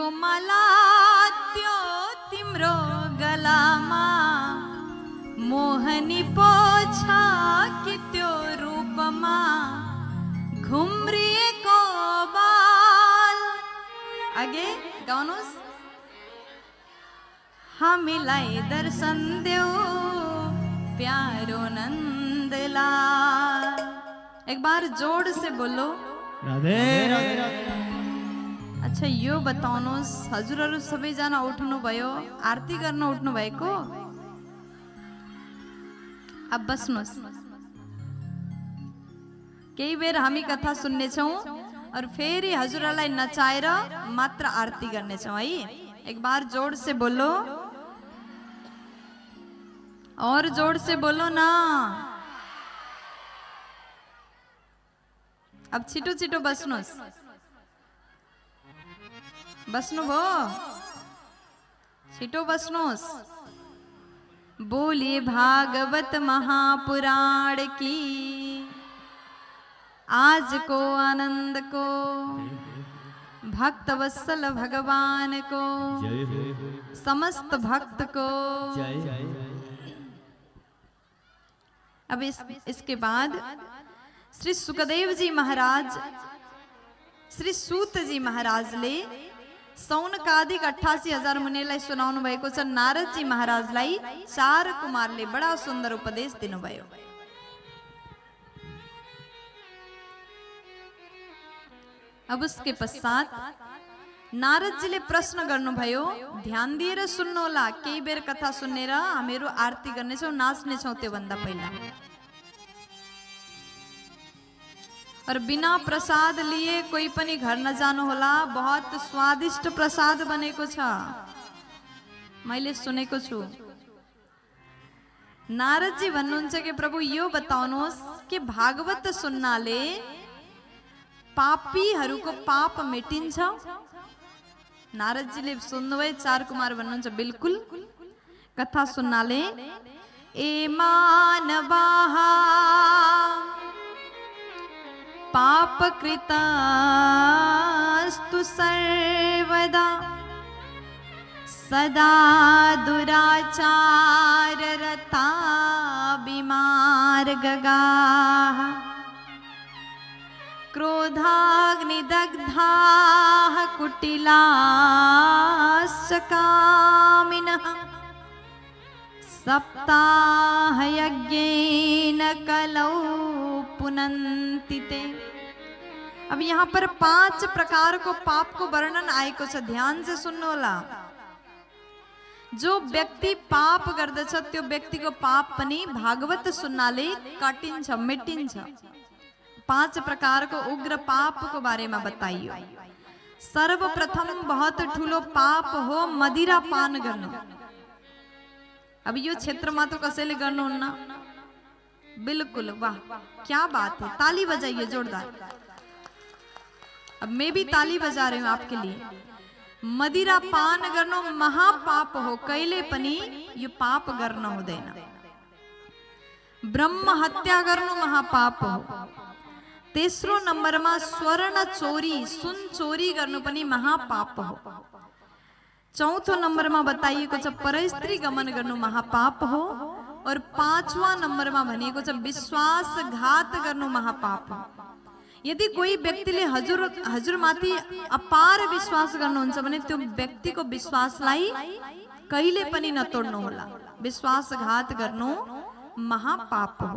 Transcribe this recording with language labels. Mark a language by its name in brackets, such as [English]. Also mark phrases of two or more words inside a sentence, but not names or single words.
[Nepali] माला त्यो तिम्रो गलामा मोहनी पोछा कि त्यो रूपमा घुम्रिएको बाल आगे गाउनुहोस् हामीलाई दर्शन देऊ प्यारो नन्दलाल [Hindi] एक बार जोड़ से बोलो [Nepali] राधे राधे राधे अच्छा यो बताउनुहोस् हजुरहरू सबैजना उठ्नु भयो आरती गर्न उठ्नु भएको अब बस्नुहोस् केही बेर हामी कथा सुन्नेछौँ और फेरि हजुरहरूलाई नचाएर मात्र आरती गर्नेछौँ है [Hindi] एक बार जोड़ से बोलो और जोड़ से बोलो ना [Nepali] अब छिटो छिटो बस्नुहोस् बस्नु भो छिटो बस्नुहोस् [Hindi] बोलिए भागवत महापुराण की [Nepali] आज को आनंद को भक्त वत्सल भगवान को समस्त भक्त को [Hindi] अब इसके बाद [Nepali] श्री सुखदेव जी महाराज श्री सूत जी महाराजले सौनकादिक 88,000 मुनिलाई सुनाउनु भएको छ। नारदजी महाराजलाई 4 कुमारले बडा सुन्दर उपदेश दिनुभयो। [Hindi] अब उसके पश्चात [Nepali] नारदजीले प्रश्न गर्नुभयो, ध्यान दिएर सुन्नुहोला, केही बेर कथा सुनेर हामीहरू आरती गर्नेछौँ, नाच्नेछौँ त्यो भन्दा पहिला। और बिना प्रसाद लिए कोही पनि घर नजानु होला, [Hindi] बहुत स्वादिष्ट [Nepali] प्रसाद बनेको छ, मैले सुनेको छु। नारदजी भन्नुहुन्छ कि प्रभु यो बताउनुहोस् कि भागवत सुन्नाले पापीहरूको पाप मेटिन्छ? नारदजीले सुन्नुभयो। 4 कुमार भन्नुहुन्छ बिल्कुल, कथा सुन्नाले ए [Sanskrit] मानवाः पाप कृतास्तु सर्वदा सदा दुराचार रता विमार्गगाः क्रोधाग्निदग्धाः कुटिलाश्च कामिनः सप्ताहयज्ञेन कलौ पुनन्ति ते। [Nepali] अब यहाँ पर 5 प्रकार को पाप को वर्णन आएको छ, [Hindi] ध्यान से [Nepali] सुन्नुहोला। जो व्यक्ति पाप गर्दछ त्यो व्यक्तिको पाप पनि भागवत सुन्नाले काटिन्छ, मेटिन्छ। 5 प्रकार को उग्र पाप [Hindi] को बारे में बताइयो। [Nepali] सर्वप्रथम बहुत ठूलो पाप हो मदिरा पान गर्नु। अब यो क्षेत्रमा तो कसैले गर्नुहुन्न? [Hindi] बिल्कुल, वाह क्या बात है, ताली बजाइए जोरदार। अब मैं भी ताली बजा रही हूं आपके लिए। [Nepali] मदिरा पान गर्नु महापाप हो, कहिले पनि यो पाप गर्न हुँदैन। ब्रह्म हत्या गर्नु महापाप हो। तेस्रो नम्बरमा स्वर्ण चोरी, सुन चोरी गर्नु पनि महापाप हो। चौथो नम्बरमा बताइएको छ परस्त्री गमन गर्नु महापाप हो। और 5वां नम्बरमा भनिएको छ विश्वासघात गर्नु महापाप हो। यदि कोही व्यक्तिले हजुरमाथि अपार विश्वास गर्नुहुन्छ भने त्यो व्यक्तिको विश्वासलाई कहिले पनि नतोड्नु होला। विश्वासघात गर्नु महापाप हो।